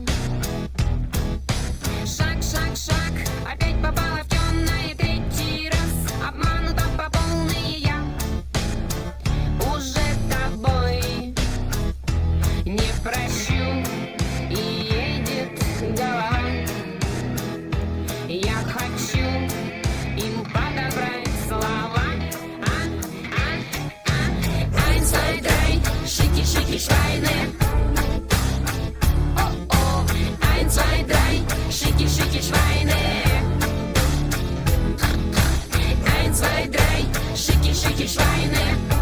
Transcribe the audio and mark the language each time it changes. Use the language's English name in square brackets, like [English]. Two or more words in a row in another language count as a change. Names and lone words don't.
[Russian] Шаг, шаг, шаг, опять попала в темное третий раз, обманута по полной я уже тобой не прощу, и едет голова. Я хочу им подобрать слова. [German] Eins, zwei, drei, schicki, schicki, Schweine. Oh, oh, 1, 2, 3, schicki, schicki, Schweine. 1, 2, 3, schicki, schicki, Schweine.